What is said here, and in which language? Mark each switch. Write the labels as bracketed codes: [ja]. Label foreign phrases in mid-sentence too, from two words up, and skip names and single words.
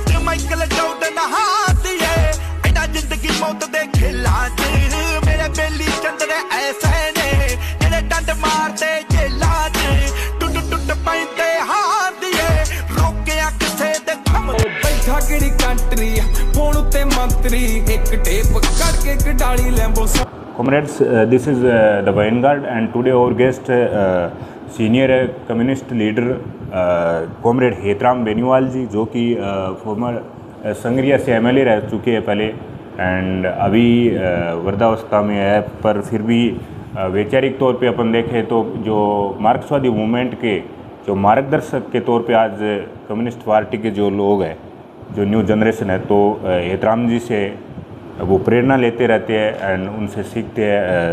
[pa] ਮਾਈਕਲ ਜੌਰਡਨ ਹਾਥੀ ਹੈ ਏਨਾ ਜ਼ਿੰਦਗੀ ਮੌਤ ਦੇ ਖੇਲਾਂ ਚ ਮੇਰੇ ਬੇਲੀ ਚੰਦਰੇ ਐਸੇ ਨੇ ਜੇੜ੍ਹੇ ਡੰਡ ਮਾਰਦੇ ਜੇਲ੍ਹਾਂ ਚ ਟੁੱਟ ਟੁੱਟ ਪੈਂਦੇ ਹਾਥੀ ਹੈ ਰੋਕਿਆ ਕਿਸੇ ਦੇ ਖਮ ਬੈਠਾ ਕੇੜ੍ਹੀ ਕੰਟਰੀ ਫ਼ੋਨ ਉੱਤੇ ਮੰਤਰੀ ਏਕ [en] tape cut [pa] ਕੇ ਕਡਾਲੀ ਲੈਂਬੋ [en] Comrades, this is the Vanguard and today our guest senior communist leader Comrade हेतराम बेनीवाल [hi] जी जो कि फॉर्मर संगरिया से MLA रह चुके हैं पहले एंड अभी वृद्धावस्था में है, पर फिर भी वैचारिक तौर पे अपन देखें तो जो मार्क्सवादी मूवमेंट के जो मार्गदर्शक के तौर पे आज कम्युनिस्ट पार्टी के जो लोग हैं, जो [en] new generation [hi] है, तो हेतराम जी से वो प्रेरणा लेते रहते हैं एंड उनसे सीखते हैं।